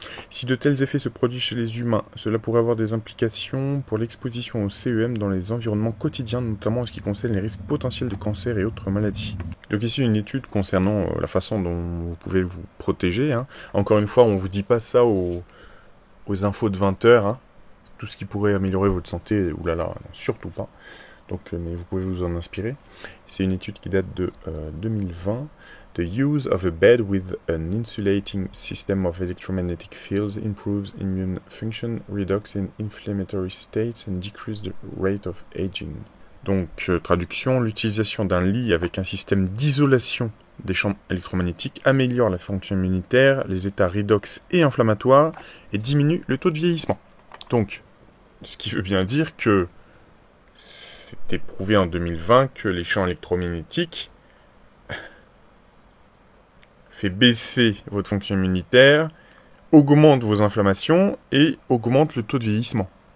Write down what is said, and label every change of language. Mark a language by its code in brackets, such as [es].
[fr] Si de tels effets se produisent chez les humains, cela pourrait avoir des implications pour l'exposition au CEM dans les environnements quotidiens, notamment en ce qui concerne les risques potentiels de cancer et autres maladies. » Donc ici une étude concernant la façon dont vous pouvez vous protéger. Hein. Encore une fois, on ne vous dit pas ça aux infos de 20h. Hein. Tout ce qui pourrait améliorer votre santé, oulala, non, surtout pas. Donc, mais vous pouvez vous en inspirer. C'est une étude qui date de 2020. [en] The use of a bed with an insulating system of electromagnetic fields improves immune function, reduces in inflammatory states and decreases the rate of aging. [fr] Donc, traduction, l'utilisation d'un lit avec un système d'isolation des champs électromagnétiques améliore la fonction immunitaire, les états redox et inflammatoires et diminue le taux de vieillissement. Donc, ce qui veut bien dire que c'était prouvé en 2020 que les champs électromagnétiques fait baisser votre fonction immunitaire, augmente vos inflammations et augmente le taux de vieillissement.